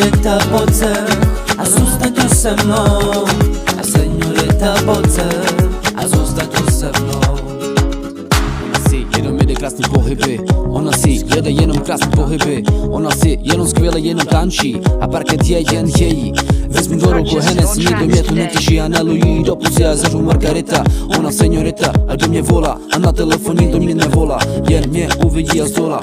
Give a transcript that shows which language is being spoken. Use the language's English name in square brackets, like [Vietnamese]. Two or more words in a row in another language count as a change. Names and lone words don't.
[Polish] Señorita, poce, a zostań tu ze mną. A señorita, poce, a zostań tu ze mną. [Czech] Ona si jenom jede krásný pohyby, ona si jede jenom krásný pohyby, ona si jenom skvěle jenom tančí a parket je jen její. Vezmu do ruku Hennessy, nikdo mě tu netěší a nalují jí do pusy a zažu margarita. Ona señorita a do mě volá a na telefon nikdo mě nevolá, jen mě uvidí a zdola.